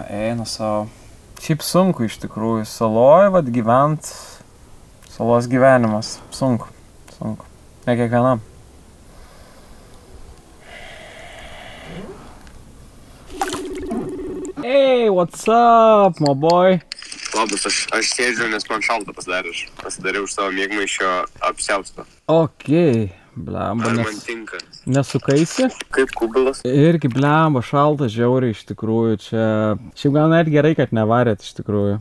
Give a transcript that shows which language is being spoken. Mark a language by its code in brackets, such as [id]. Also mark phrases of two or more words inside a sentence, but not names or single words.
[lt] Eina savo. Šiaip sunku iš tikrųjų. Saloj, gyvent. Salos gyvenimas. Sunku. Ne kiekvienam. [en] Hey, what's up, my boy? [lt] Labas, aš sėdžiu, nes man šalta pasidarė. Aš pasidariau už savo mėgmaišio apsiaustą. Okei. Blemba, man tinka. Nesukaisi? Kaip kubilas. Irgi blemba, šalta, žiauriai iš tikrųjų čia. Šiaip gal net gerai, kad nevarėt iš tikrųjų.